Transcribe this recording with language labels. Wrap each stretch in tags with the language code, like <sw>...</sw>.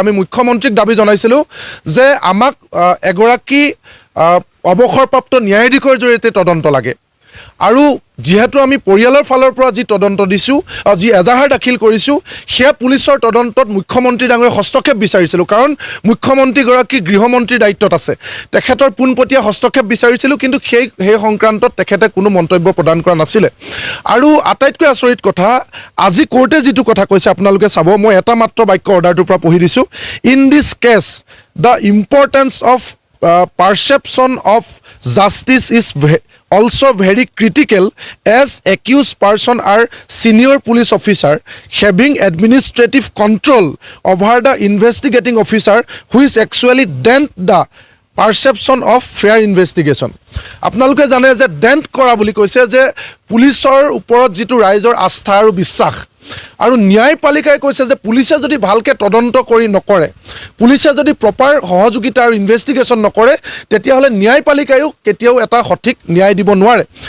<as>আমি মুখ্যমন্ত্ৰীক দাবী জনাইছিলোঁ যে আমাক এগৰাকী অৱসৰপ্ৰাপ্ত ন্যায়াধীশৰ জৰিয়তে তদন্ত লাগে আৰু যিহেতু আমি পৰিয়ালৰ ফালৰ পৰা যি তদন্ত দিছোঁ, যি এজাহাৰ দাখিল কৰিছোঁ, সেয়া পুলিচৰ তদন্তত মুখ্যমন্ত্ৰী ডাঙৰীয়ে হস্তক্ষেপ বিচাৰিছিলোঁ। কাৰণ মুখ্যমন্ত্ৰীগৰাকী গৃহমন্ত্ৰীৰ দায়িত্বত আছে, তেখেতৰ পোনপটীয়া হস্তক্ষেপ বিচাৰিছিলোঁ, কিন্তু সেই সংক্ৰান্তত তেখেতে কোনো মন্তব্য প্ৰদান কৰা নাছিলে। আৰু আটাইতকৈ আচৰিত কথা, আজি কোৰ্টে যিটো কথা কৈছে আপোনালোকে চাব, মই এটা মাত্ৰ বাক্য অৰ্ডাৰটোৰ পৰা পঢ়ি দিছোঁ।</as> <en>In this case the importance of perception of justice is also very critical as accused person are senior police officer having administrative control over the investigating officer who is actually dent the perception of fair investigation.</en> <as>আপোনালোকে জানে যে dent কৰা বুলি কৈছে যে পুলিচৰ ওপৰত যিটো ৰাইজৰ আস্থা আৰু বিশ্বাস, আৰু ন্যায়পালিকাই কৈছে যে পুলিচে যদি ভালকৈ তদন্ত কৰি নকৰে, পুলিচে যদি প্ৰপাৰ সহযোগিতা আৰু ইনভেষ্টিগেশ্যন নকৰে, তেতিয়াহ'লে ন্যায়পালিকায়ো কেতিয়াও এটা সঠিক ন্যায় দিব নোৱাৰে।</as>